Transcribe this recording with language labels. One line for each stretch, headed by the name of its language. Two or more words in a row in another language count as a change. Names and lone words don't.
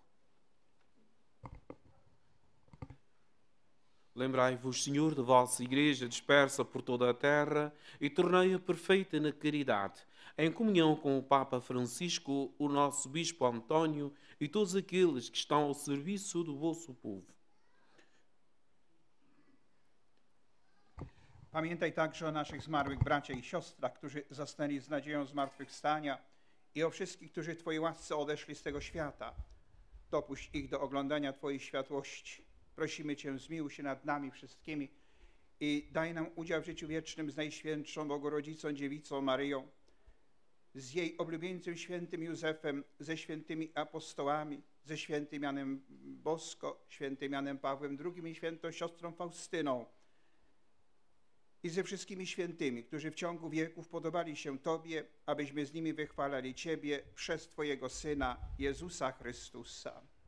Portuguese: Lembrai-vos, Senhor, de vossa Igreja dispersa por toda a terra e tornei-a perfeita na caridade, em comunhão com o Papa Francisco, o nosso Bispo António e todos aqueles que estão ao serviço do vosso povo.
Polish: Pamiętaj także o naszych zmarłych braciach i siostrach, którzy zasnęli z nadzieją zmartwychwstania i o wszystkich, którzy w Twojej łasce odeszli z tego świata. Dopuść ich do oglądania Twojej światłości. Prosimy Cię, zmiłuj się nad nami wszystkimi i daj nam udział w życiu wiecznym z Najświętszą Bogorodzicą Dziewicą Maryją, z jej oblubieńcem świętym Józefem, ze świętymi apostołami, ze świętym Janem Bosko, świętym Janem Pawłem II i świętą siostrą Faustyną i ze wszystkimi świętymi, którzy w ciągu wieków podobali się Tobie, abyśmy z nimi wychwalali Ciebie przez Twojego Syna, Jezusa Chrystusa.